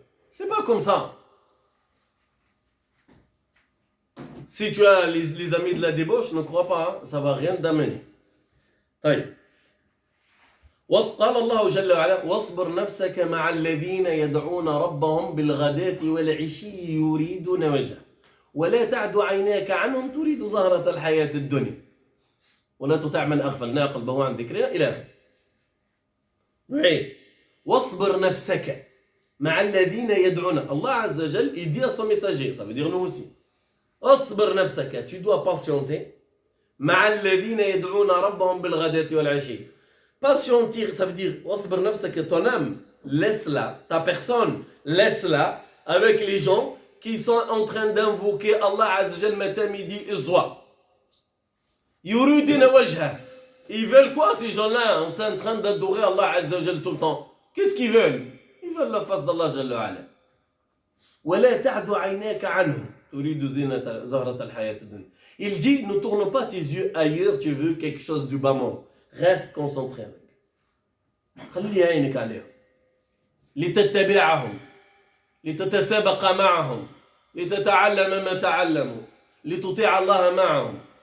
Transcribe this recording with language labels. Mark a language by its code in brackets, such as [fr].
[fr] C'est pas comme ça. Si tu as les amis de la débauche, ne crois pas, hein, ça va rien t'amener. [ar] قال الله جل وعلا واصبر نفسك مع الذين يدعون ربهم بالغداة والعشي يريدون وجهه ولا تعد عيناك عنهم تريد زهرة الحياة الدنيا ولا تطع من أغفلنا قلبه عن ذكرنا إلى آخره. واصبر نفسك مع الذين يدعون. [fr] Allah Azza wa Jal, il dit à son messager, ça veut dire nous aussi. [ar] اصبر نفسك, [fr] tu dois patienter. [ar] مع الذين يدعون ربهم بالغداة والعشي. [fr] Patienter, ça veut dire [ar] واصبر نفسك, [fr] ton âme, laisse-la, ta personne, laisse-la avec les gens qui sont en train d'invoquer Allah Azza wa Jal matin, midi et soir. [ar] يريدون وجهه. [fr] Ils veulent quoi ces gens-là? On est en train d'adorer Allah Azza wa Jal tout le temps. Qu'est-ce qu'ils veulent? Ils veulent la face d'Allah Jalla wa Ala. ولا تعد عيناك عنهم تريد زينة زهرة الحياة الدنيا. Il dit, ne tourne pas tes yeux ailleurs, tu veux quelque chose du bas monde. Reste concentré avec. [ar] خلي عينك عليهم. لتتبعهم. لتتسابق معهم. لتتعلم ما تعلموا. لتطيع الله معهم.